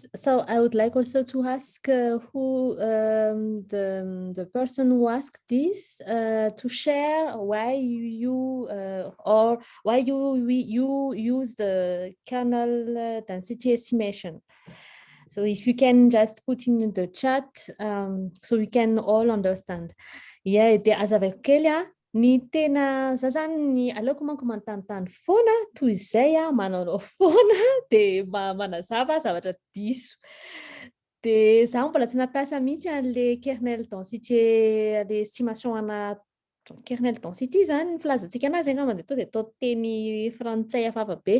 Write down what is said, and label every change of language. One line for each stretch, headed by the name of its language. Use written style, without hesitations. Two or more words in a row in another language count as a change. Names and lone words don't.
English: So I would like also to ask who the person who asked this to share why you or why you use the kernel density estimation. So if you can just put in the chat so we can all understand. Yeah,
Malagasy: de azaveko kely ny tena za zany ny aleoko manko manontanytany foana toy izay manao foana de manazava zavatra diso. De za mbola tsy nampiasa mihitsy an'le kernel densité, le estimation ana
English: kernel density
Malagasy: zany filazantsika anazy angamba de to de atao teny frantsay hafahafa be.